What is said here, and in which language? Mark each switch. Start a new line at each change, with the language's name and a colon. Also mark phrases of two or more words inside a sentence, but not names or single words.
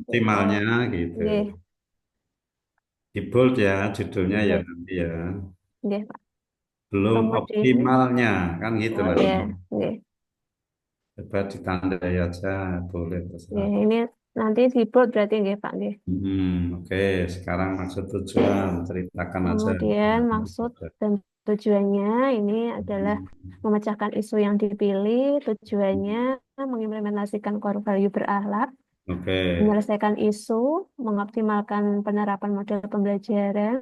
Indonesian: optimalnya gitu. nggih, Di bold ya, judulnya ya nggih, nanti ya. nggih, Pak. Belum Kemudian, optimalnya, kan gitu oh lah. ya, nggih, Coba ditandai aja, boleh nggih. terserah. Ini nanti di bold berarti nggih, Pak, nggih. Oke, sekarang maksud tujuan, ceritakan aja. Kemudian maksud dan tujuannya ini adalah memecahkan isu yang dipilih, tujuannya mengimplementasikan
English: core value
Indonesian: berakhlak, Oke. menyelesaikan isu, mengoptimalkan penerapan model pembelajaran,